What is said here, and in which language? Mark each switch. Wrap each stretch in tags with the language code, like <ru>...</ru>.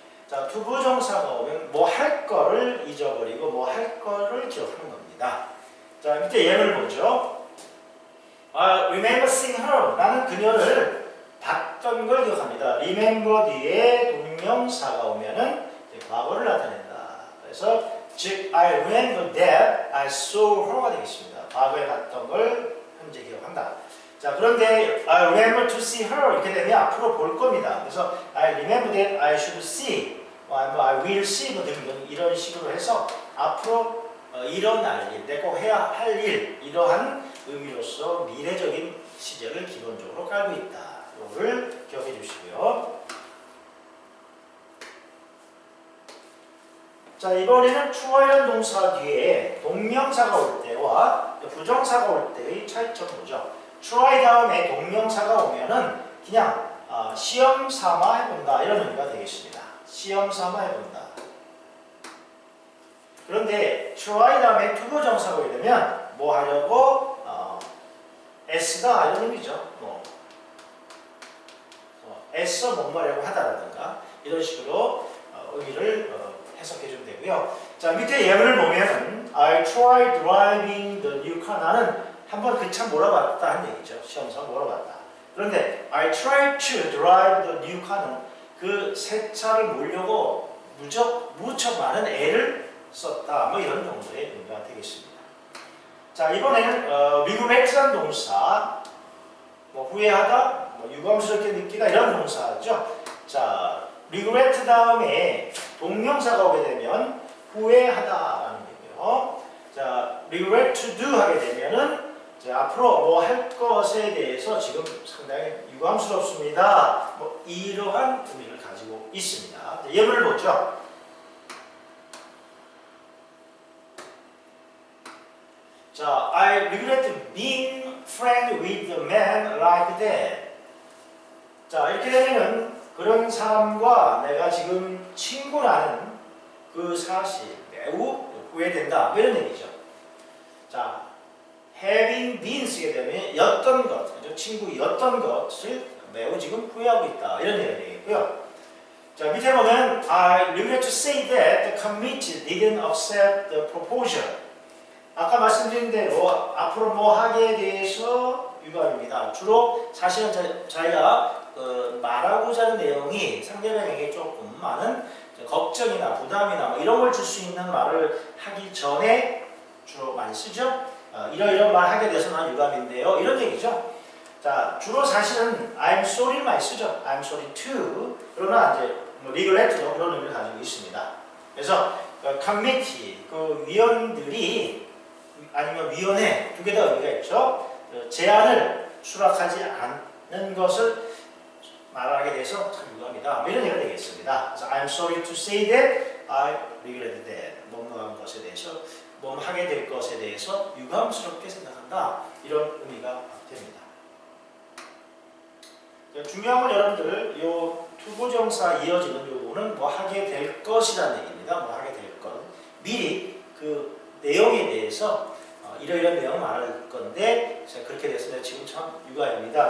<ko>자, 투부정사가 오면 할 거를 잊어버리고 할 거를 기억하는 겁니다. 자, 밑에 예를 보죠.</ko> <en>remember seeing her.</en> <ko>나는 그녀를 봤던 걸 기억합니다. remember 뒤에 동명사가 오면은 과거를 나타낸다. 그래서 즉</ko> <en>I remember that I saw her가 되겠습니다.</en> <ko>과거에 봤던 걸 현재 기억한다. 자, 그런데</ko> <en>I remember to see her</en> <ko>이렇게 되면 앞으로 볼 겁니다. 그래서</ko> <en>I remember that I should see, I will see</en> <ko>등등 이런 식으로 해서 앞으로 일어날 일, 내가 꼭 해야 할 일, 이러한 의미로서 미래적인 시제를 기본적으로 깔고 있다. 이거를 기억해 주시고요. 자, 이번에는 try라는 동사 뒤에 동명사가 올 때와 부정사가 올 때의 차이점 보죠. try 다음에 동명사가 오면은 그냥 시험 삼아 해본다 이런 의미가 되겠습니다. 시험 삼아 해본다. 그런데 try 다음에 투부정사가 오게 되면 뭐 하려고? 애쓰다 이런 의미죠. 애써 뭐뭐 하려고 하다라든가 이런 식으로 의미를 해석해 주면 되고요. 자, 밑에 예문을 보면</ko> <en>I tried driving the new car.</en> <ko>나는 한번 그 차 몰아봤다 한 얘기죠. 시험상 몰아봤다. 그런데</ko> <en>I tried to drive the new car</en> <ko>는 그 새 차를 몰려고 무척 많은 애를 썼다. 뭐 이런 정도의 의미가 되겠습니다. 자, 이번에는 regret라는 동사, 뭐 후회하다, 뭐 유감스럽게 느끼다 이런 동사죠. 자, regret 다음에 동명사가 오게 되면 후회하다라는 얘기고요. 자, regret to do 하게 되면은 앞으로 뭐 할 것에 대해서 지금 상당히 유감스럽습니다. 뭐 이러한 의미를 가지고 있습니다. 예문을 보죠.</ko> <en>자, I regret being friends with a man like that.</en> <ko>자, 이렇게 되면은 그런 사람과 내가 지금 친구라는 그 사실 매우 후회된다. 이런 얘기죠. 자, having been 쓰게 되면 였던 것, 친구였던 것을 매우 지금 후회하고 있다. 이런 얘기가 되겠고요. 자, 밑에 보면</ko> <en>I regret to say that the committee didn't accept the proposal.</en> <ko>아까 말씀드린 대로 앞으로 뭐 하기에 대해서 유감입니다. 주로 사실은 자기가 말하고자 하는 내용이 상대방에게 조금 많은 걱정이나 부담이나 뭐 이런 걸 줄 수 있는 말을 하기 전에 주로 많이 쓰죠. 이런 말 하게 돼서 난 유감인데요. 이런 얘기죠. 자, 주로 사실은</ko> <en>I'm sorry</en> <ko>를 많이 쓰죠.</ko> <en>I'm sorry to.</en> <ko>그러나 이제 뭐 regret도 그런 의미를 가지고 있습니다. 그래서 committee, 그 위원들이 아니면 위원회 두 개 다 의미가 있죠. 제안을 수락하지 않는 것을 말하게 돼서 참 유감이다. 이런 얘기가 되겠습니다. 그래서</ko> <en>I'm sorry to say that I regret that.</en> <ko>뭐뭐한 것에 대해서, 뭐 하게 될 것에 대해서 유감스럽게 생각한다. 이런 의미가 됩니다. 중요한 건 여러분들 요 투부정사 이어지는 요거는 뭐 하게 될 것이라는 얘기입니다. 뭐 하게 될 것. 미리 그 내용에 대해서 이러이러한 내용을 말할 건데 그렇게 돼서 내가 지금 참 유감입니다.</ko>